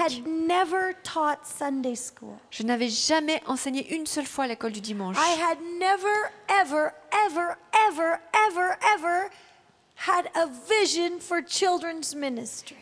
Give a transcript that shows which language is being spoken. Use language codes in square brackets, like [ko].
[en] had never taught Sunday school. [fr] je n'avais jamais enseigné une seule fois à l'école du dimanche. [en] I had never, ever, ever, ever, ever, ever had a vision for children's ministry.